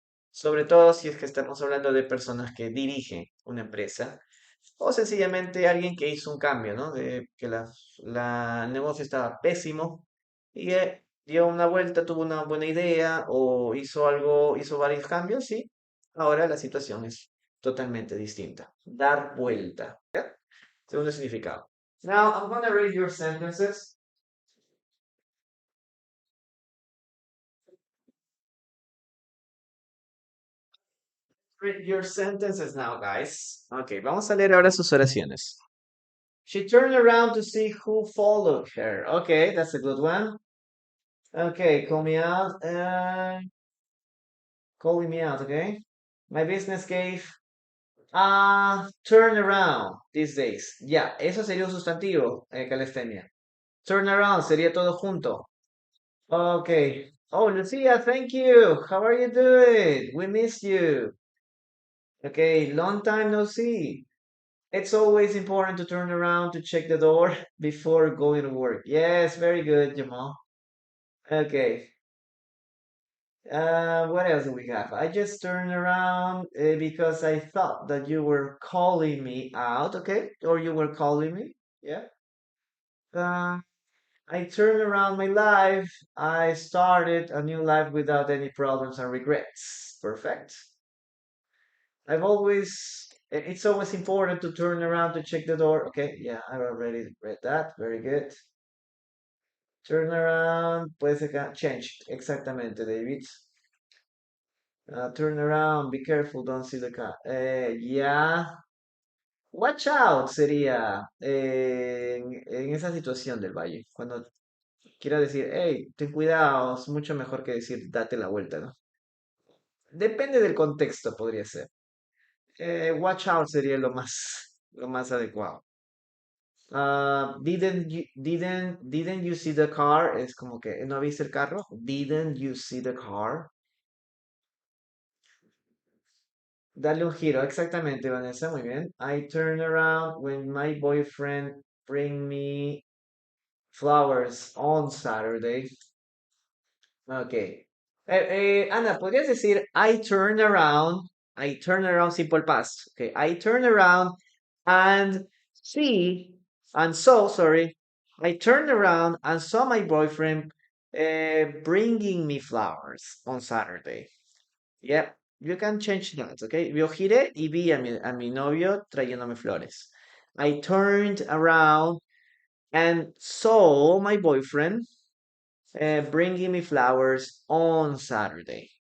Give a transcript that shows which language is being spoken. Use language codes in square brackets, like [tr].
[es] Sobre todo si es que estamos hablando de personas que dirigen una empresa o sencillamente alguien que hizo un cambio, ¿no? De que el negocio estaba pésimo y dio una vuelta, tuvo una buena idea o hizo algo, hizo varios cambios y ahora la situación es totalmente distinta. Dar vuelta. Segundo significado. [en] Now I'm gonna read your sentences. Read your sentences now, guys. [es] Ok, vamos a leer ahora sus oraciones. [en] She turned around to see who followed her. Okay, that's a good one. Okay, call me out. Calling me out, okay? My business gave turn around these days. [es] Ya, eso sería un sustantivo, calistenia. Turn around sería todo junto. [en] Okay. Oh, Lucia, thank you. How are you doing? We miss you. Okay, long time no see. It's always important to turn around to check the door before going to work. Yes, very good, Jamal. Okay. What else do we have? I just turned around because I thought that you were calling me out, okay? Or you were calling me. Yeah. Uh, I turned around my life. I started a new life without any problems and regrets. Perfect. It's always important to turn around to check the door. Okay, yeah, I already read that. Very good. [es] Turn around, puede ser change. Exactamente, David. [en] Turn around, be careful, don't see the car. Yeah. [es] Watch out sería en esa situación del valle. Cuando quiera decir, hey, ten cuidado, es mucho mejor que decir date la vuelta, ¿no? Depende del contexto, podría ser. Watch out sería lo más adecuado. [en] Didn't you see the car? [es] Es como que, ¿no viste el carro? [en] Didn't you see the car? [es] Dale un giro, exactamente, Vanessa, muy bien. [en] I turn around when my boyfriend bring me flowers on Saturday. Ok. [es] Ana, ¿podrías decir [en] I turn around [es] simple past. [en] Okay. I turn around and see, and so, sorry. I turned around and saw my boyfriend bringing me flowers on Saturday. Yep, you can change that, okay? [es] Yo giré y vi a mi novio trayéndome flores. [en] I turned around and saw my boyfriend bringing me flowers on Saturday.